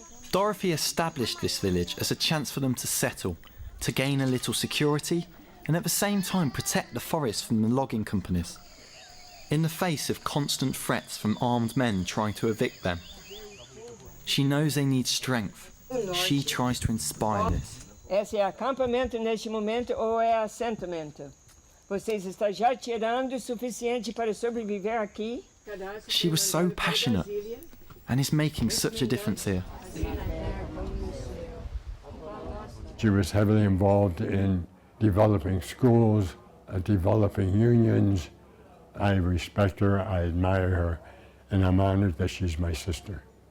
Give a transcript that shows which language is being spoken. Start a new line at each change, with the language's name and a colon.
English: Dorothy established this village as a chance for them to settle, to gain a little security, and at the same time protect the forest from the logging companies. In the face of constant threats from armed men trying to evict them, she knows they need strength. She tries to inspire this.
Portuguese: Esse é acampamento neste momento ou é assentamento? Vocês estão já tirando o suficiente para sobreviver aqui?
English: She was so passionate and is making such a difference here. She was heavily involved in developing schools, developing unions. I respect her, I admire her, and I'm honored that she's my sister.